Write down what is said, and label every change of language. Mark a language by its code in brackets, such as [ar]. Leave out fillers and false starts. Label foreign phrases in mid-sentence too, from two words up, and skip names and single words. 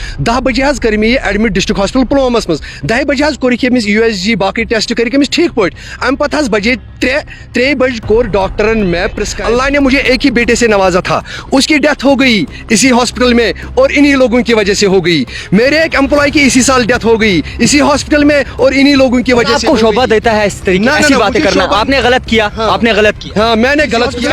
[ks] 10 बजे हज कर एडमिट डिस्ट्रिक्ट हॉस्पिटल पुलवामस मज 10 बजे हज कोर USG बाकी टेस्ट कर ठीक पे अम पत हज बजे 3 बज कोर डॉक्टरन में प्रिस्क्राइब। [hi] अल्लाह ने मुझे एक ही बेटे से नवाजा था, उसकी डेथ हो गई इसी हॉस्पिटल में और इन्हीं लोगों की वजह से हो गई। मेरे एक एम्प्लॉय की इसी साल डेथ हो गई इसी हॉस्पिटल में और इन्हीं लोगों की वजह से। आपको शोभा देता है इस तरीके ऐसी बातें करना? आपने गलत किया। आपने गलत किया। हाँ, मैंने गलत किया।